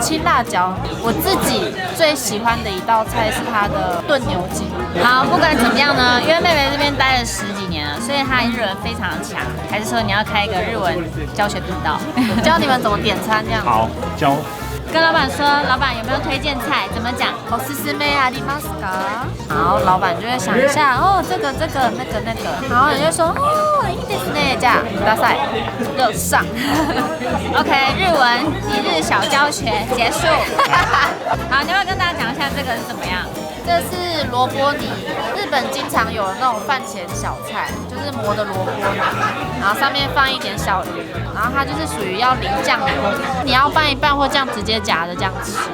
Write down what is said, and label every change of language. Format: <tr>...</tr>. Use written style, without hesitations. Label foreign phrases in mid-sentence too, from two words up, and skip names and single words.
<zh>青辣椒，我自己最喜欢的一道菜是它的炖牛筋。好，不管怎么样呢，因为妹妹这边待了10几年了，所以她日文非常的强。还是说你要开一个日文教学频道，教你们怎么点餐这样？好，教。跟老板说，老板有没有推荐菜？怎么讲？</zh> <ja>おすすめありますか？</ja> <zh>然后老板就会想一下，哦，这个那个，然后你就说，哦，</zh> <ja>いいですね，</ja> <zh>这样，大赛就上。 OK， 日文1日小教学结束。好，你要不要跟大家讲一下这个是怎么样？这是萝卜泥，日本经常有那种饭前小菜，就是磨的萝卜泥，然后上面放一点小鱼，然后它就是属于要淋酱油，你要拌一拌或这样直接夹着这样吃。</zh>